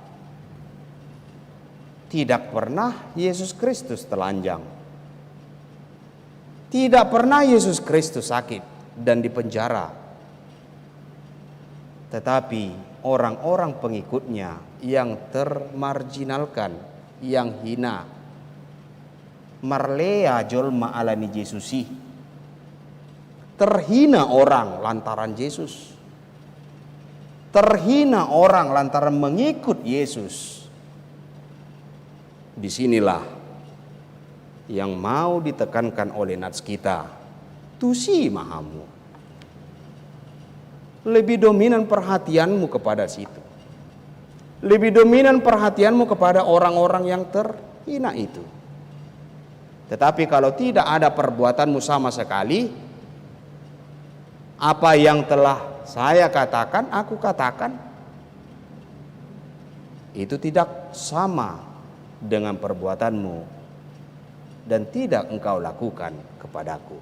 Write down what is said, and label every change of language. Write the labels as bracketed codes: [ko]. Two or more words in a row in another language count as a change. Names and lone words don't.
[id] Tidak pernah Yesus Kristus telanjang. Tidak pernah Yesus Kristus sakit dan dipenjara. Tetapi orang-orang pengikutnya yang termarginalkan, yang hina, [bbc] marlea jolma alani Yesusi. [id] Terhina orang lantaran Yesus. Terhina orang lantaran mengikut Yesus. Disinilah yang mau ditekankan oleh nats kita. [bbc] Tusi mahamu. [id] Lebih dominan perhatianmu kepada situ. Lebih dominan perhatianmu kepada orang-orang yang terhina itu. Tetapi kalau tidak ada perbuatanmu sama sekali, apa yang telah saya katakan, aku katakan, itu tidak sama dengan perbuatanmu dan tidak engkau lakukan kepadaku.